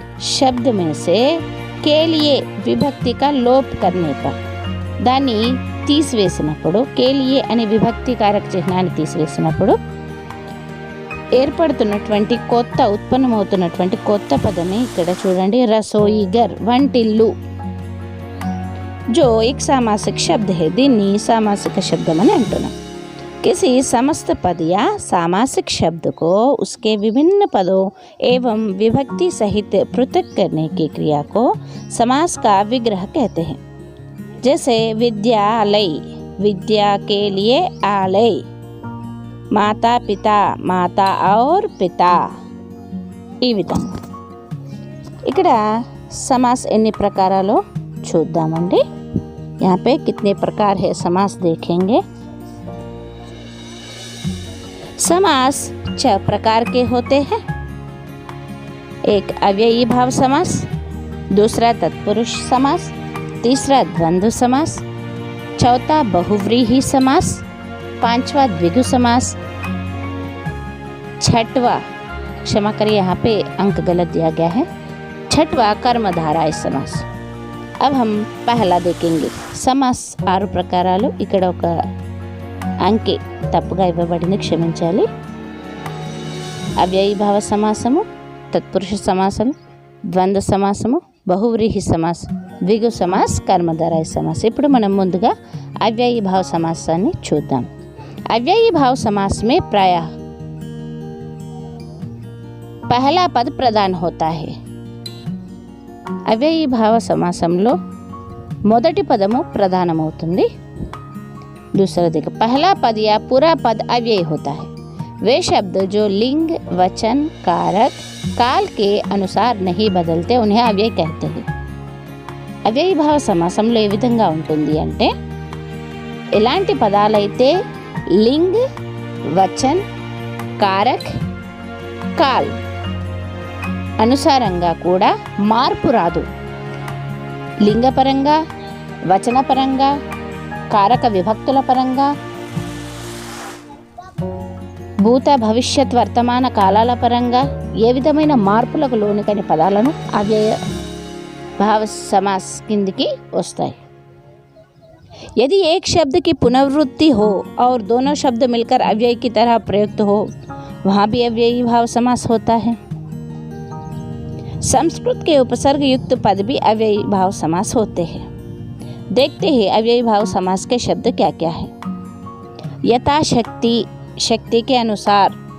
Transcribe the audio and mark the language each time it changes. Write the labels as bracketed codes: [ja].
[hi] శబ్ద में से కేలియే విభక్తి का लोप करने पर, [te] దాన్ని తీసివేసినప్పుడు, కేలియే అనే విభక్తి కారక చిహ్నాన్ని తీసివేసినప్పుడు ఏర్పడుతున్నటువంటి ఉత్పన్నమవుతున్నటువంటి కొత్త పదమే ఇక్కడ చూడండి, రసోయి ఘర్, వంటిల్లు। [hi] जो एक सामासिक शब्द है, [te] దీన్ని [hi] सामासिक शब्द [te] అని అంటున్నాం। [hi] किसी समस्त पद या सामासिक शब्द को उसके विभिन्न पदों एवं विभक्ति सहित पृथक करने की क्रिया को समास का विग्रह कहते हैं। जैसे विद्यालय, विद्या के लिए आलय। माता पिता, माता और पिता। [te] ఈ విధంగా ఇక్కడ समास ఎన్ని ప్రకారాలు చూద్దామండి। [hi] यहाँ पे कितने प्रकार है समास देखेंगे। समास 6 प्रकार के होते हैं। एक अव्ययी भाव समास, दूसरा तत्पुरुष समास, तीसरा द्वंद्व समास, चौथा बहुव्रीहि समास, पांचवा द्विगु समास, छठवा, क्षमा करिए यहाँ पे अंक गलत दिया गया है, छठवा कर्मधारय समास। अब हम पहला देखेंगे। समास 6 [te] ప్రకారాలు। ఇక్కడ ఒక అంకె తప్పుగా ఇవ్వబడింది, క్షమించాలి। అవ్యయీభావ సమాసము, తత్పురుష సమాసము, ద్వంద్వ సమాసము, బహువ్రీహి సమాస్, ద్విగు సమాస్, కర్మధారయ సమాస్। ఇప్పుడు మనం ముందుగా అవ్యయీభావ సమాసాన్ని చూద్దాం। [hi] అవ్యయీభావ समास में प्रायः पहला पद प्रधान होता है। [te] అవ్యయీభావ సమాసంలో మొదటి పదము ప్రధానమవుతుంది। [hi] दूसरा देखो, पहला पद या पूरा पद अव्यय होता है। वे शब्द जो लिंग, वचन, कारक, काल के अनुसार नहीं बदलते उन्हें अव्यय कहते हैं। [te] అవ్యయీభావ సమాసంలో ఏ విధంగా ఉంటుంది అంటే, ఎలాంటి పదాలైతే లింగ్, వచన్, కారక్, కాల్ అనుసారంగా కూడా మార్పు రాదు। లింగపరంగా, వచనపరంగా, కారక విభక్తుల పరంగా, భూత భవిష్యత్ వర్తమాన కాలాల పరంగా ఏ విధమైన మార్పులకు లోనికని పదాలను అవ్యయ భావ సమాస్ కిందికి వస్తాయి। [hi] यदि एक शब्द की पुनरावृत्ति हो और दोनों शब्द मिलकर अव्यय की तरह प्रयुक्त हो, वहाँ भी अव्ययी भाव समास होता है। संस्कृत के उपसर्ग युक्त पद भी अव्ययी भाव समास होते हैं। देखते हैं अव्ययी भाव समास के शब्द क्या क्या है। यथाशक्ति, शक्ति के अनुसार।